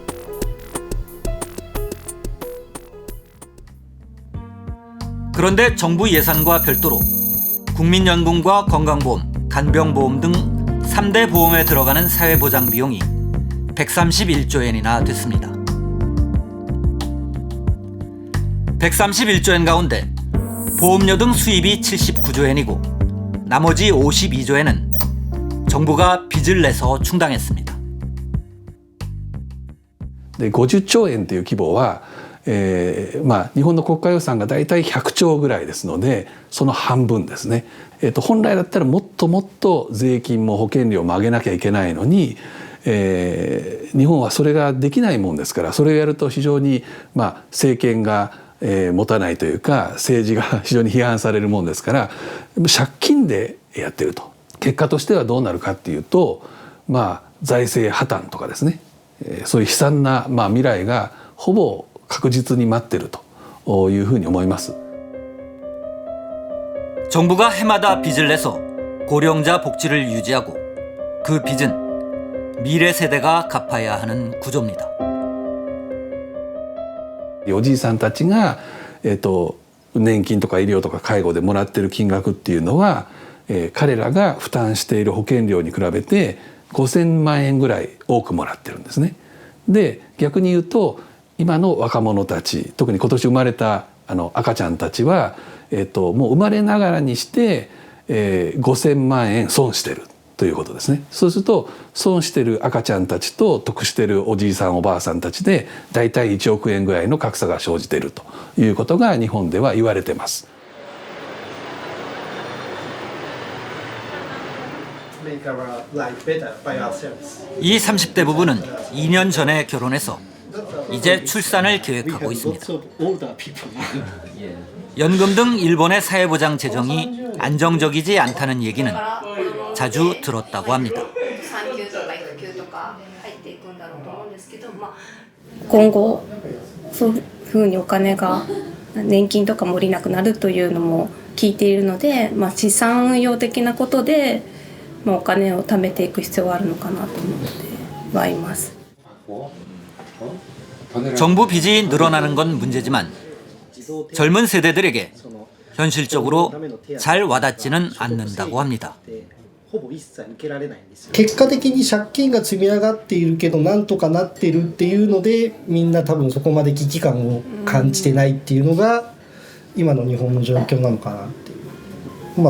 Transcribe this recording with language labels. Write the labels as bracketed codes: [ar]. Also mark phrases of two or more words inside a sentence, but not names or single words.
[ko] 그런데 정부 예산과 별도로 국민연금과 건강보험, 간병보험 등 3대 보험에 들어가는 사회보장 비용이 131조엔이나 됐습니다. 131조엔 가운데 보험료 등 수입이 79조엔이고 나머지 52조엔은 정부가 빚을 내서 충당했습니다. [ja] 50 兆円という規模は、日本の国家予算がだいたい100兆ぐらいですので、その半分ですね。本来だったらもっともっと税金も保険料も上げなきゃいけないのに、日本はそれができないもんですから、それをやると非常に、政権が、持たないというか、政治が非常に批判されるもんですから、借金でやってると。結果としてはどうなるかっていうと、財政破綻とかですね、そういう悲惨な、未来がほぼ確実に待っているというふうに思います。 [ko] 정부가 해마다 빚을 내서 고령자 복지를 유지하고 그 빚은 미래 세대가 갚아야 하는 구조입니다. [ja] おじいさんたちが、年金とか医療とか介護でもらっている金額っていうのは、彼らが負担している保険料に比べて5000万円ぐらい多くもらってるんですね。で、逆に言うと今の若者たち、特に今年生まれた赤ちゃんたちは、もう生まれながらにして、5000万円損してるということですね。そうすると損してる赤ちゃんたちと得してるおじいさんおばあさんたちでだいたい1億円ぐらいの格差が生じているということが日本では言われてます。 [ko] 이 30대 부부는 2년 전에 결혼해서 이제 출산을 계획하고 있습니다. 연금 등 일본의 사회보장 재정이 안정적이지 않다는 얘기는 자주 들었다고 합니다. [ja] 今後そういうふうにお金が年金とかも下りなくなるというのも聞いているので、資産運用的なことで、お金を貯めていく必要はあるのかなと思ってはいます。 [ko] 정부 빚이 늘어나는 건 문제지만 젊은 세대들에게 현실적으로 잘 와닿지는 않는다고 합니다. [ja] 結果的に借金が積み上がっているけどなんとかなっているっていうので、みんな多分そこまで危機感を感じてないっていうのが今の日本の状況なのかなっていう。